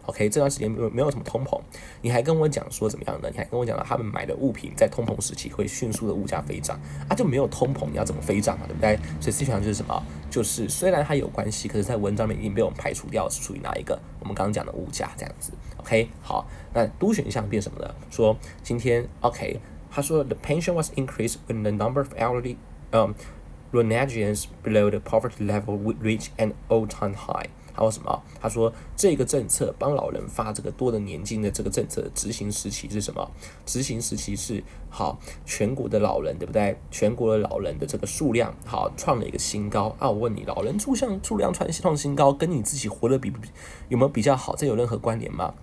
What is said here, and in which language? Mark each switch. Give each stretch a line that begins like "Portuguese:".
Chinese: OK， 这段时间没有什么通膨，你还跟我讲说怎么样呢？你还跟我讲了他们买的物品在通膨时期会迅速的物价飞涨啊，就没有通膨，你要怎么飞涨啊？对不对？所以 C 选项就是什么？就是虽然它有关系，可是在文章里面已经被我们排除掉，是属于哪一个？我们刚刚讲的物价这样子。OK， 好，那 D 选项变什么呢？说今天 OK， 他说
English: The pension was increased when the number of elderly Ronaldians below the poverty level would reach an all-time high。
Chinese: 还有什么？他说这个政策帮老人发这个多的年金的这个政策的执行时期是什么？执行时期是好，全国的老人对不对？全国的老人的这个数量好创了一个新高啊！我问你，老人数量创新高，跟你自己活得有没有比较好？这有任何关联吗？